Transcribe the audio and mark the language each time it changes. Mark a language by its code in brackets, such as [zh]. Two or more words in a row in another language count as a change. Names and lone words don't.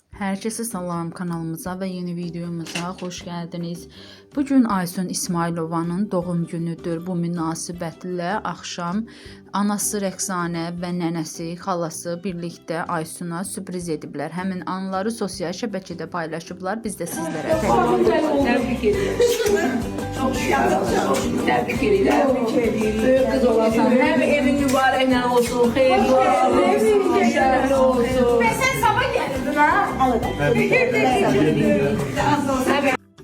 [tr] Herkese salam, kanalımıza ve yeni videomuza hoş geldiniz. Bugün Aysun İsmailovanın doğum günüdür. [az] Bu münasibətlə axşam anası Rəqsanə və nənəsi, xalası birlikdə Aysun'a sürpriz ediblər. Həmin anları sosial şəbəkədə paylaşıblar. Biz də sizlərə [tr] Təbrik ediyoruz. Çok tebrik ediyoruz. Büyük kız olasan. Hem evin mübarekle olsun, hayırlı olsun, başarılı olsun. Sen sabah gelirdin ha? Tabii.